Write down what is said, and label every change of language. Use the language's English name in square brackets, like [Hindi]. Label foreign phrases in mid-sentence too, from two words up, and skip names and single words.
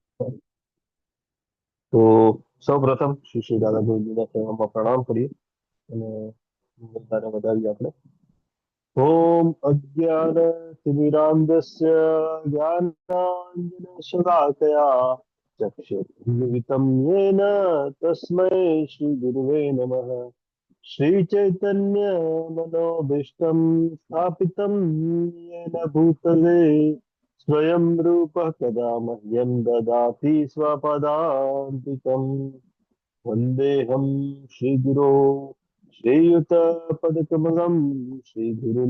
[Gujarati] તો સૌ પ્રથમ શ્રી શ્રી દાદા ગોવિંદના સેવામાં પ્રણામ કરીએ અને બધાને વધાવીએ આપણે. [Sanskrit] ઓમ અજ્ઞાનતિમિરાન્ધસ્ય જ્ઞાનાંજનશલાકયા ચક્ષુરુન્મિલિतं येन તસ્मै શ્રીગુરવે નમઃ. श्रीचैतन्यमनोभीष्टं स्थापितं येन भूतले स्वयं रूपः कदा मह्यं ददाति स्वपदान्तिकम्. वन्देऽहं श्रीगुरो श्रीयुतपदकमलं श्रीगुरुं